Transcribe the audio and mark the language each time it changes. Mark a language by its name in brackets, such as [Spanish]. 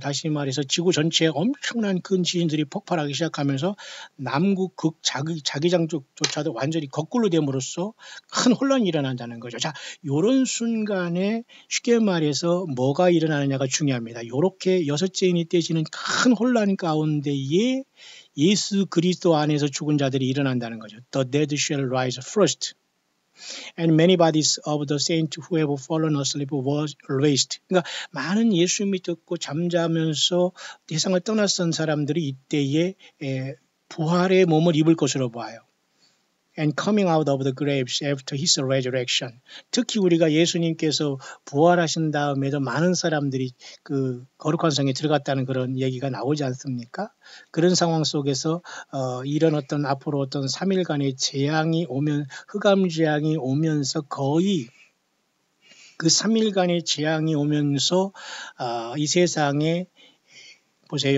[Korean] 다시 말해서 지구 전체에 엄청난 큰 지진들이 폭발하기 시작하면서 남극 극 자기장조차도 완전히 거꾸로 됨으로써 큰 혼란이 일어난다는 거죠. 자, 요런 순간에 쉽게 말해서 뭐가 일어나느냐가 중요합니다. 요렇게 여섯째인이 떼지는 큰 혼란 가운데에 예수 그리스도 안에서 죽은 자들이 일어난다는 거죠. [English] The dead shall rise first, and many bodies of the saints who have fallen asleep were raised. [Korean] 그러니까 많은 예수 믿고 잠자면서 세상을 떠났던 사람들이 이때에 부활의 몸을 입을 것으로 봐요. [English] And coming out of the graves after his resurrection. [Korean] 특히 우리가 예수님께서 부활하신 다음에도 많은 사람들이 거룩한 성에 들어갔다는 그런 얘기가 나오지 않습니까? 그런 상황 속에서 이런 어떤 앞으로 어떤 3일간의 재앙이 오면 흑암 재앙이 오면서 거의 그 3일간의 재앙이 오면서 이 세상에 보세요.